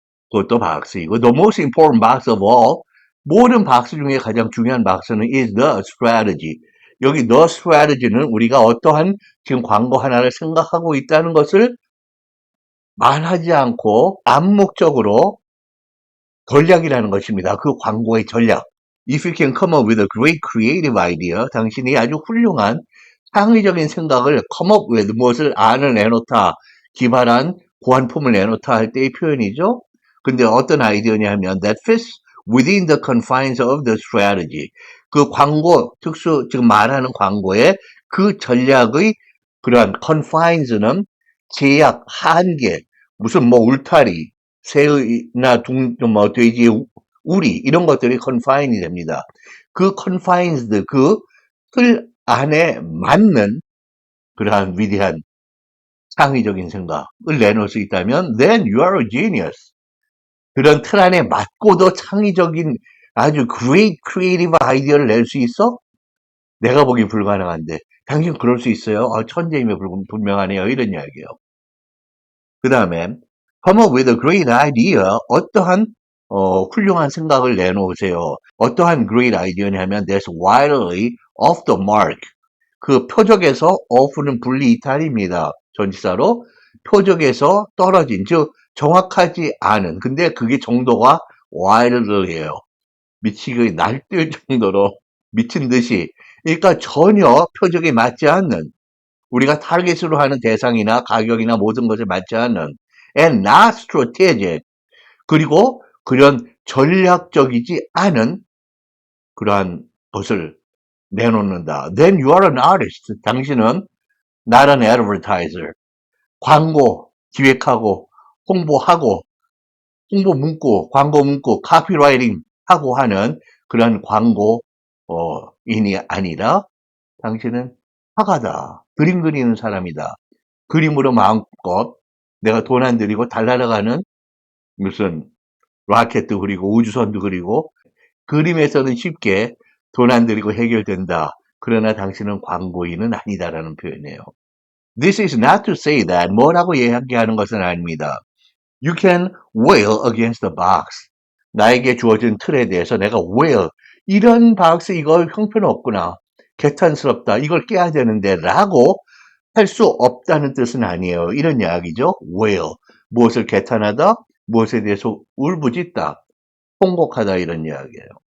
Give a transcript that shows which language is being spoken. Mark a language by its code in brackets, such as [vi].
[ko] 그것도 박스이고 [en] the most important box of all [ko] 모든 박스 중에 가장 중요한 박스는 [en] is the strategy. [ko] 여기 the strategy는 우리가 어떠한 지금 광고 하나를 생각하고 있다는 것을 말하지 않고 암묵적으로 전략이라는 것입니다. 그 광고의 전략. [en] If you can come up with a great creative idea, [ko] 당신이 아주 훌륭한 창의적인 생각을 [en] come up with, [ko] 무엇을 안을 내놓다, 기발한 고안품을 내놓다 할 때의 표현이죠. 근데 어떤 아이디어냐 하면 [en] that fits within the confines of the strategy. [ko] 그 광고, 지금 말하는 광고의 그 전략의 그러한 confines는 제약, 한계, 무슨 뭐 울타리, 새나 돼지의 우리 이런 것들이 confine이 됩니다. 그 confines드 그 틀 안에 맞는 그러한 위대한 창의적인 생각을 내놓을 수 있다면 [en] then you are a genius. [ko] 그런 틀 안에 맞고도 창의적인 아주 [en] great creative [ko] 아이디어를 낼 수 있어? 내가 보기 불가능한데 당신 그럴 수 있어요? 천재임에 분명하네요. 이런 이야기예요. 그 다음에 [en] come up with a great idea. [ko] 어떠한 훌륭한 생각을 내놓으세요. 어떠한 [en] great idea냐면 that's widely off the mark. [ko] 그 표적에서 off는 분리 이탈입니다. 전치사로 표적에서 떨어진, 즉 정확하지 않은. 근데 그게 정도가 wildly예요. 미치게 날뛸 정도로 미친 듯이. 그러니까 전혀 표적에 맞지 않는, 우리가 타겟으로 하는 대상이나 가격이나 모든 것에 맞지 않는 [en] and not strategic. [ko] 그리고 그런 전략적이지 않은 그러한 것을 내놓는다. [en] Then you are an artist. [ko] 당신은 [en] not an advertiser. [ko] 광고 기획하고 홍보하고 홍보 문구, 광고 문구, 카피라이팅 하고 하는 그런 광고인이 아니라 당신은 화가다. 그림 그리는 사람이다. 그림으로 마음껏 내가 돈 안 들이고 달나라가는 무슨 라켓도 그리고 우주선도 그리고 그림에서는 쉽게 돈 안 들이고 해결된다. 그러나 당신은 광고인은 아니다라는 표현이에요. [en] This is not to say that [ko] 뭐라고 이야기하는 것은 아닙니다. [en] You can wail against the box. [ko] 나에게 주어진 틀에 대해서 내가 wail. 이런 박스 이거 형편없구나. 개탄스럽다. 이걸 깨야 되는데 라고 할 수 없다는 뜻은 아니에요. 이런 이야기죠. wail. 무엇을 개탄하다? 무엇에 대해서 울부짖다. 통곡하다 이런 이야기예요.